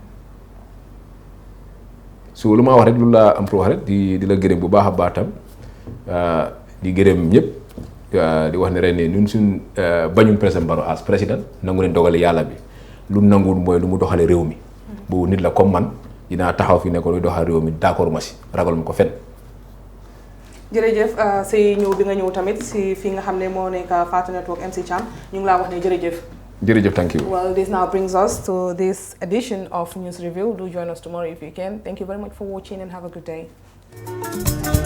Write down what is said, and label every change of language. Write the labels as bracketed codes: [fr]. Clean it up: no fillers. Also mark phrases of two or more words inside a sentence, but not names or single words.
[wo] su lu ma wax rek lu laa am pour wax rek di la gërëm bu baax a baax tam di gërëm ñëpp di wax ne ren ne ñun suñ bañum président Barrow as président nangu leen dogale yàlla bi lu nanguwul mooy lu mu doxale réew mi bu nit la comme man dinaa taxaw fi ne ko luy doxal réew mi d'accord ma si ragal ma ko fen jërëjëf si ñëw bi nga ñëw tamit si fi nga xam ne moo nekk Fatu Network MC Cham ñu ngi laa wax ne jërëjëf. Jërëjëf, [en] thank you. Well, this now brings us to this edition of News Review. Do join us tomorrow if you can. Thank you very much for watching and have a good day.